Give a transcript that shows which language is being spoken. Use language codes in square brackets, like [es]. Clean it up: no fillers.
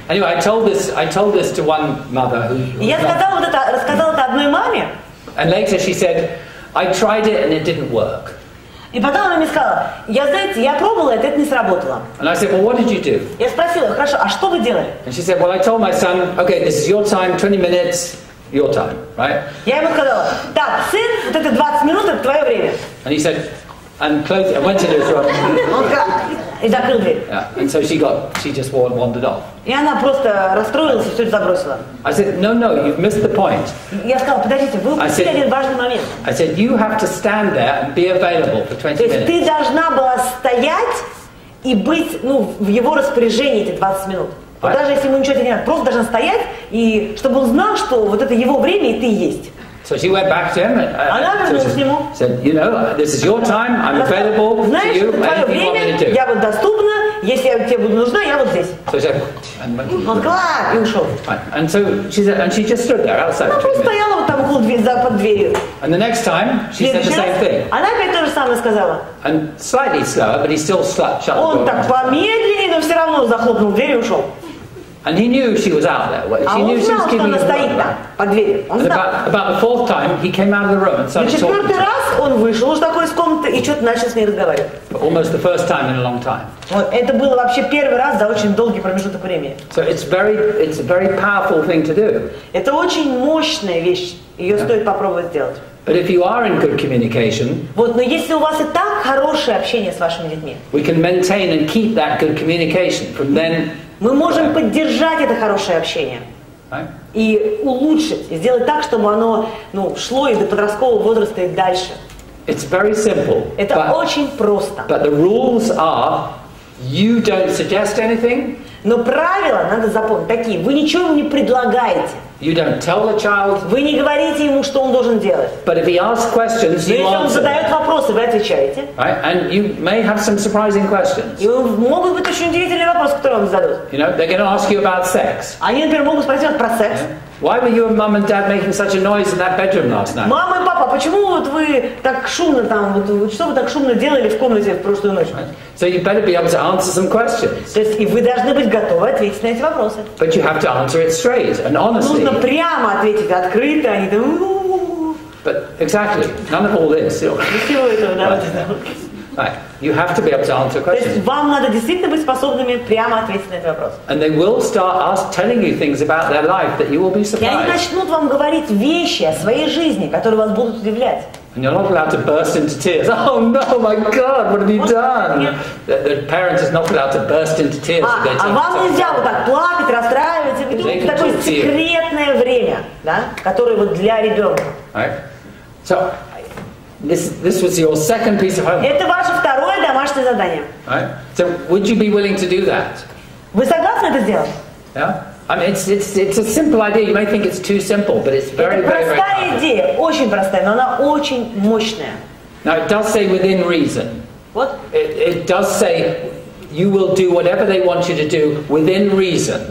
[en] Anyway, I told this to one mother who [ru] я рассказала это одной маме. [en] And later she said, I tried it and it didn't work. [ru] И потом она мне сказала, я пробовала это не сработало. [en] And I said, well, what did you do? [ru] Я спросила, хорошо, а что вы делали? [en] And she said, well, I told my son, okay, this is your time, 20 minutes, your time, right? [ru] Я ему сказала, так, сын, вот это 20 минут, это твое время. [en] And he said, and went to his room. [ru] И закрыл дверь. [en] Yeah. And so she just wandered off. [ru] И она просто расстроилась и все это забросила. [en] I said, no, you've missed the point. [ru] Я сказала, подождите, вы упустили один важный момент. [en] I said, you have to stand there and be available for 20 minutes. [ru] То есть ты должна была стоять и быть, в его распоряжении эти 20 минут. Вот даже если ему ничего не надо, просто должна стоять, и чтобы он знал, что вот это его время, и ты есть. [en] So she went back to him and said, you know, this is your time, I'm available to you, anything you want me to do. [ru] Я вот доступна, если я тебе буду нужна, я вот здесь. [en] So she said, [ru] он клак, и ушел. [en] And so she said, and she just stood there outside. [ru] Она просто стояла вот там около под дверью. [en] And the next time, she said the same thing. [ru] Она опять то же самое сказала. [en] And slightly slower, but he still shut the door. [ru] Он так помедленнее, но все равно захлопнул дверь и ушел. [en] And he knew she was out there. She knew she was keeping his word. [ru] Под дверью. Он знал. [en] About the fourth time, he came out of the room and started talking. [ru] Четвертый раз он вышел уж такой из комнаты и что-то начал с ней разговаривать. [en] Almost the first time in a long time. [ru] Это было вообще первый раз за очень долгий промежуток времени. [en] So it's a very powerful thing to do. [ru] Это очень мощная вещь. Ее стоит попробовать сделать. [en] But if you are in good communication, [ru] но если у вас и так хорошее общение с вашими детьми, [en] we can maintain and keep that good communication from then. [ru] Мы можем поддержать это хорошее общение и улучшить, и сделать так, чтобы оно шло и до подросткового возраста и дальше. [en] It's very simple. [ru] Это очень просто. [en] But the rules are, you don't suggest anything. [ru] Но правила надо запомнить такие: вы ничего не предлагаете. [en] You don't tell the child. [ru] Вы не говорите ему, что он должен делать. [en] But if he asks questions, [ru] Но [en] you [ru] если он [en] answer. [ru] задает вопросы, вы отвечаете. [en] Right? And you may have some surprising questions. [ru] И могут быть очень удивительные вопросы, которые вам зададут. [en] You know, they're going to ask you about sex. [ru] Они, например, могут спросить вас про секс. [en] Why were you and mum and dad making such a noise in that bedroom last night? [ru] Мама и папа, почему вот вы так шумно там, вот что вы так шумно делали в комнате в прошлую ночь? [en] So you better be able to answer some questions. [ru] То есть и вы должны быть готовы ответить на эти вопросы. [en] But you have to answer it straight and honestly. [ru] Нужно прямо ответить открыто, а не там. [en] But exactly, none of all this. [ru] Всего этого, да. [en] Right. You have to be able to answer [ru] То есть [en] questions. [ru] вам надо действительно быть способными прямо ответить на этот вопрос. [en] And they will start telling you things about their life that you will be [ru] И они [en] surprised. [ru] начнут вам говорить вещи о своей жизни, которые вас будут удивлять. [en] And you're not allowed to burst into tears. Oh no, my God, what have you done? The parent is not allowed to burst into tears. [ru] А вам нельзя вот так плакать, расстраиваться. Это такое секретное время, да, которое вот для ребенка. [en] Right? So, this was your second piece of homework. [ru] Это ваше второе домашнее задание. [en] Right? So, would you be willing to do that? [ru] Вы согласны это сделать? [en] Yeah? I mean, it's a simple idea. You may think it's too simple, but it's very, [ru] Это [en] very, very [ru] простая [en] powerful. [ru] идея, очень простая, но она очень мощная. [en] Now, it does say within reason. [ru] Вот. [en] It does say you will do whatever they want you to do within reason.